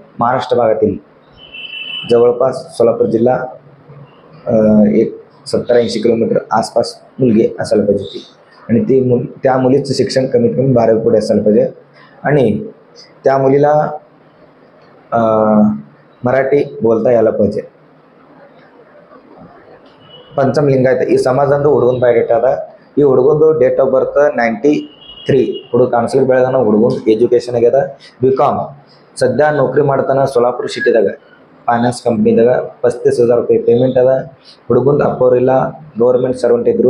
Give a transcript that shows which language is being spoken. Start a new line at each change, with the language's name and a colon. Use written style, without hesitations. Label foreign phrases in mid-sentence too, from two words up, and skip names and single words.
Marathi: महाराष्ट्र भागातील जवळपास सोलापूर जिल्हा एक 70-80 किलोमीटर आसपास मुलगी असायला पाहिजे ती. आणि त्या मुलीचं शिक्षण कमीत कमी 12वी पुढे असायला पाहिजे. आणि त्या मुलीला मराठी बोलता यायला पाहिजे.
Kannada: पंचम लिंಗಾಯತ ಈ ಸಮಾಜದಂದು ಹುಡುಗನ ಬಯೋಡೇಟಾ ಅದ. ಈ ಹುಡುಗಂದು
English: date of birth
Kannada: 93. ಹುಡುಗ ಕಾನ್ಸ್ಟೇಬಲ್ ಬೆಳಗಾನ, ಹುಡುಗನ ಎಜುಕೇಶನ್ ಆಗ್ಯದ BCom. ಸದ್ಯ ನೌಕರಿ ಮಾಡ್ತಾನ ಸೋಲಾಪುರ ಸಿಟಿದಾಗ ಫೈನಾನ್ಸ್ ಕಂಪ್ನಿದಾಗ. 35,000 ರೂಪಾಯಿ ಪೇಮೆಂಟ್ ಅದ. ಹುಡುಗಂದು ಅಪ್ಪವರಿಲ್ಲ,
English: government servant
Kannada: ಇದ್ರು.